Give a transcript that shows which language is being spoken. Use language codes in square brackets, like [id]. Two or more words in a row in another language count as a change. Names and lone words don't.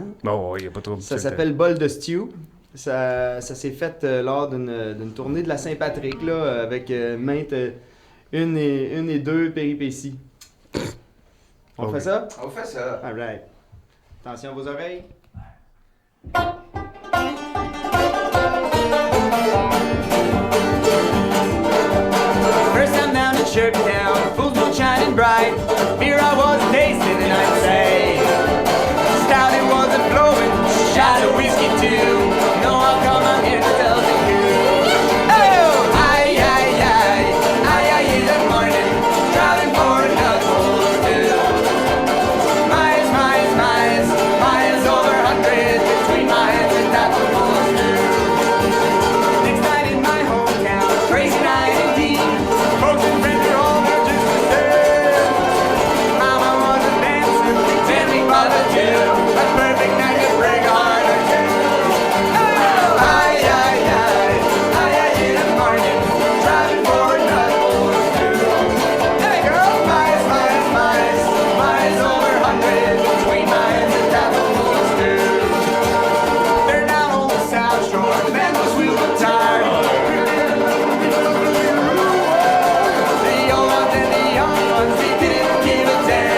[fr] Bon, il n'y a pas trop de... Ça s'appelle Bol de Stew. Ça s'est fait lors d'une tournée de la Saint-Patrick là, avec maintes une et deux péripéties. On fait ça? On fait ça. [en] Alright. Attention à vos oreilles. First time down to Chirptown, full moon shining bright. Beer I was tasting and I'd say stout it wasn't flowing, shot of whiskey too. No, I'll come out here to tell you. Oh, aye, aye, aye, aye, aye, in the morning, driving for another too. Miles, miles, miles, miles over 100 between my hands and that was too. Next night in my hometown, crazy night indeed. Folks and friends are all there just the same. Mama wasn't dancing, tell me what to do. A perfect night to break a heart or two. Oh, aye, aye, aye, aye, aye, in the morning, driving for another too. Hey girl, miles, miles, miles, miles over 100 between my hands and that was too. They're down on the South Shore, the band was wheeled tired. The old ones and the young ones, they didn't give a damn.